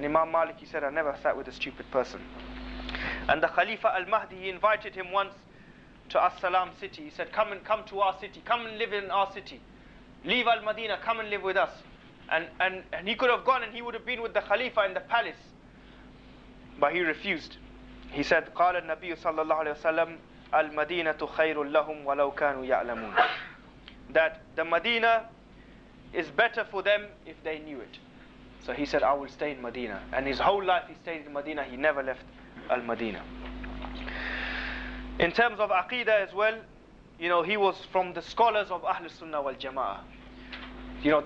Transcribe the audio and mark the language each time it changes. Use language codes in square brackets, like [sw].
[en] And Imam Malik, he said, I never sat with a stupid person. And the Khalifa al-Mahdi, he invited him once to As-Salam city. He said, come to our city, come and live in our city. Leave al-Madina, come and live with us. And he could have gone and he would have been with the Khalifa in the palace. But he refused. He said, [ar] قال النبي صلى الله عليه وسلم المدينة خير لهم ولو كانوا يعلمون. [en] That the Medina is better for them if they knew it. So he said, I will stay in Medina. And his whole life he stayed in Medina. He never left al-Madina. In terms of Aqidah as well, he was from the scholars of Ahl Sunnah wal Jama'ah.